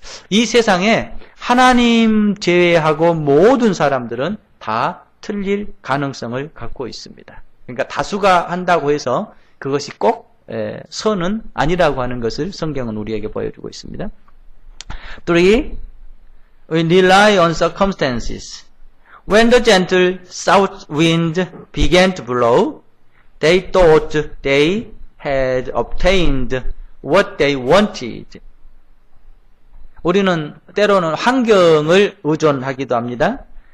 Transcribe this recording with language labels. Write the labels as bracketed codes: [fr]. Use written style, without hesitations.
[ko] 이 세상에 하나님 제외하고 모든 사람들은 다 틀릴 가능성을 갖고 있습니다. 그러니까 다수가 한다고 해서 그것이 꼭 선은 아니라고 하는 것을 성경은 우리에게 보여주고 있습니다. 3. [en] We rely on circumstances. When the gentle south wind began to blow, they thought they had obtained what they wanted. [ko] 우리는 때로는 환경을 의존하기도 합니다.